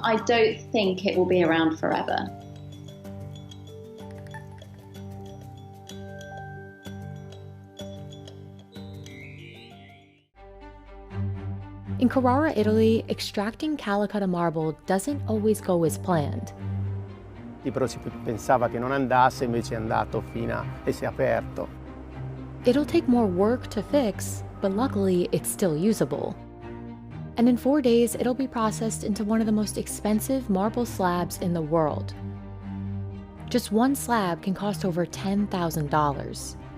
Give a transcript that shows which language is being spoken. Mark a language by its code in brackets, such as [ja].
[en] I don't think it will be around forever. In Carrara, Italy, extracting Calcutta marble doesn't always go as planned. [it] Però si pensava che non andasse, invece è andato e si è aperto. [en] It'll take more work to fix, but luckily it's still usable. And in 4 days, it'll be processed into one of the most expensive marble slabs in the world. Just one slab can cost over $10,000.